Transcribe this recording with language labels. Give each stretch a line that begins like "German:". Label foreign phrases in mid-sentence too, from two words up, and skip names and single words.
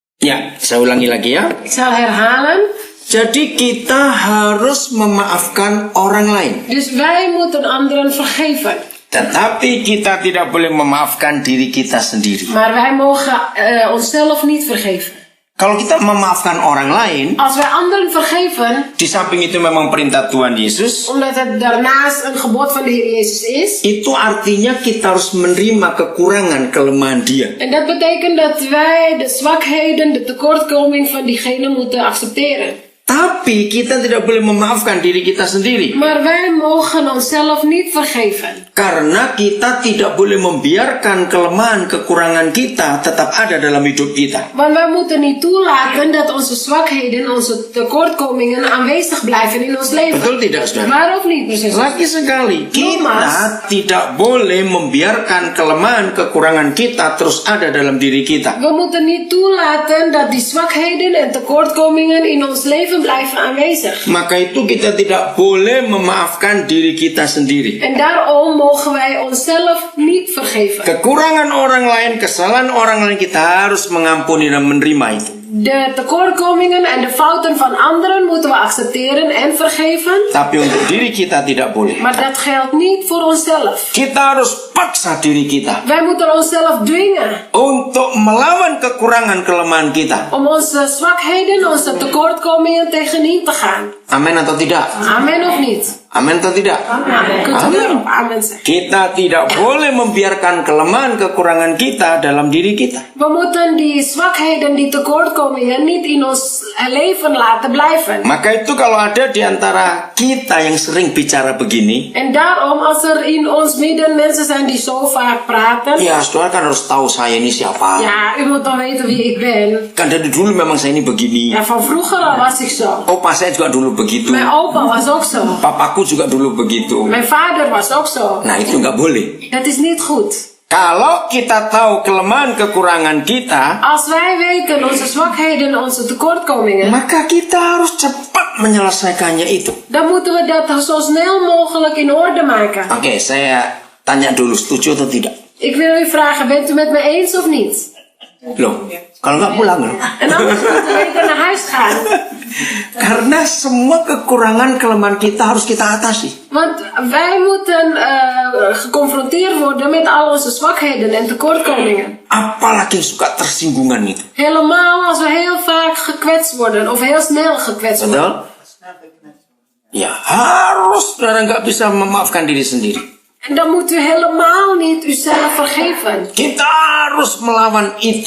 Indonesian: Ya, saya ulangi lagi ya.
Dutch: Ik zal herhalen.
Indonesian: Jadi kita harus memaafkan orang lain.
Dutch: Dus wij moeten anderen vergeven.
Indonesian: Tetapi kita tidak boleh memaafkan diri kita sendiri.
Dutch: Maar wij mogen onszelf niet vergeven.
Indonesian: Kalau kita memaafkan orang lain,
Dutch: Als wij anderen vergeven,
Indonesian: di samping itu memang perintah Tuhan Yesus,
Dutch: omdat het daarnaast een gebod van de Heer Jezus is.
Indonesian: itu artinya kita harus menerima kekurangan, kelemahan dia.
Dutch: En dat betekent dat wij de zwakheden, de tekortkoming van diegene moeten accepteren.
Indonesian: Tapi kita tidak boleh memaafkan diri kita sendiri.
Dutch: Maar wij mogen onszelf niet vergeven.
Indonesian: Karena kita tidak boleh membiarkan kelemahan, kekurangan kita tetap ada dalam hidup kita.
Dutch: Want wij moeten niet toelaten dat onze zwakheden, onze tekortkomingen aanwezig blijven in ons leven.
Indonesian: Betul tidak, saudara?
Dutch: Maar ook niet, precies.
Indonesian: Lagi sekali, kita tidak boleh membiarkan kelemahan, kekurangan kita terus ada dalam diri kita.
Dutch: We moeten niet toelaten dat die zwakheden en tekortkomingen in ons leven blijven aanwezig.
Indonesian: Maka itu kita tidak boleh memaafkan diri kita sendiri.
Dutch: En daarom mogen wij onszelf niet vergeven.
Indonesian: Kekurangan orang lain, kesalahan orang lain kita harus mengampuni dan menerima itu.
Dutch: De tekortkomingen en de fouten van anderen moeten we accepteren en vergeven.
Indonesian: Tapi untuk diri kita tidak boleh.
Dutch: Maar dat geldt niet voor onszelf.
Indonesian: Kita harus paksa diri kita
Dutch: Wij moeten onszelf dwingen
Indonesian: untuk melawan kekurangan kelemahan kita.
Dutch: om onze zwakheden, onze tekortkomingen tegenin te gaan.
Indonesian: Amin atau tidak?
Dutch: Amen of niet?
Indonesian: Amin atau tidak?
Dutch: Amen. Kunt u Amen. erop amen zeggen?
Indonesian: Kita tidak boleh membiarkan kelemahan, kekurangan kita dalam diri kita.
Dutch: We moeten die zwakheden, die tekortkomingen niet in ons leven laten blijven.
Indonesian: Maka itu kalau ada di antara kita yang sering bicara begini,
Dutch: En daarom, als er in ons midden mensen zijn die zo vaak praten.
Indonesian: ya saudara kan harus tahu saya ini siapa.
Dutch: Ja, u moet dan weten wie ik ben.
Indonesian: Kan dari dulu memang saya ini begini.
Dutch: Ja, van vroeger al was ik zo.
Indonesian: Opa saya juga dulu begitu.
Dutch: Mijn opa was ook zo.
Indonesian: Papaku juga dulu begitu.
Dutch: Mijn vader was ook zo.
Indonesian: Nah itu nggak boleh.
Dutch: Dat is niet goed.
Indonesian: Kalau kita tahu kelemahan kekurangan kita,
Dutch: Als wij weten onze zwakheden, onze tekortkomingen,
Indonesian: maka kita harus cepat menyelesaikannya itu.
Dutch: dan moeten we dat zo snel mogelijk in orde maken.
Indonesian: Oke, saya tanya dulu, setuju atau tidak?
Dutch: Ik wil u vragen, bent u met me eens of niet?
Indonesian: Loh, kalau nggak pulang loh.
Dutch: En anders moeten we weer naar huis gaan.
Indonesian: Karena semua kekurangan kelemahan kita harus kita atasi.
Dutch: Want wij moeten geconfronteerd worden met al onze zwakheden en tekortkomingen.
Indonesian: Apalagi yang suka tersinggungan itu.
Dutch: Helemaal als we heel vaak gekwetst worden of heel snel gekwetst worden.
Indonesian: Betul? Ya, harus saudara nggak bisa memaafkan diri sendiri.
Dutch: En dan moet u helemaal niet uzelf vergeven.
Indonesian: Kita harus melawan itu.